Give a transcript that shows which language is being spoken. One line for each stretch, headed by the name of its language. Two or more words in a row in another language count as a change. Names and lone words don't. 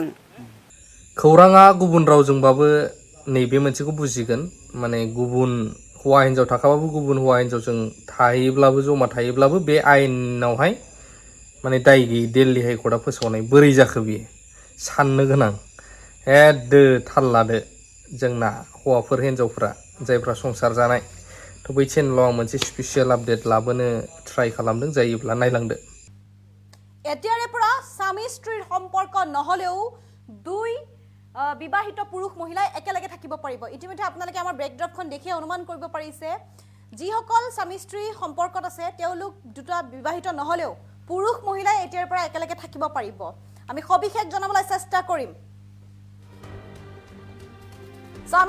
Bodo: खौराङा गुबुन रावजोंबाबो नैबे मोनसेखौ बुजिगोन माने गुबुन हौवा हिन्जाव थाखाबाबो गुबुन हौवा हिन्जावजों थायोब्लाबो जमा थायोब्लाबो बे आयेनावहाय माने दाय गैयै दिल्ली हाइकर्टआ फोसावनाय बोरै जाखो बियो साननो गोनां एदो थाल लादो जोंना हौवाफोर हिन्जावफ्रा जायफ्रा संसार जानाय थ' बै चेनेलाव आं मोनसे
English: special update
Bodo: लाबोनो ट्राइ खालामदों जायोब्ला नायलांदो
Assamese: এতিয়াৰে পৰা স্বামী স্ত্ৰীৰ সম্পৰ্ক নহলেও দুই বিবাহিত পুৰুষ মহিলাই একেলগে থাকিব পাৰিব ইতিমধ্যে আপোনালোকে আমাৰ ব্ৰেকড্ৰপখন দেখি অনুমান কৰিব পাৰিছে যিসকল স্বামী স্ত্ৰী সম্পৰ্কত আছে তেওঁলোক দুটা বিবাহিত নহলেও পুৰুষ মহিলাই এতিয়াৰে পৰা একেলগে থাকিব পাৰিব আমি সবিশেষ জনাবলৈ চেষ্টা কৰিম স্বামী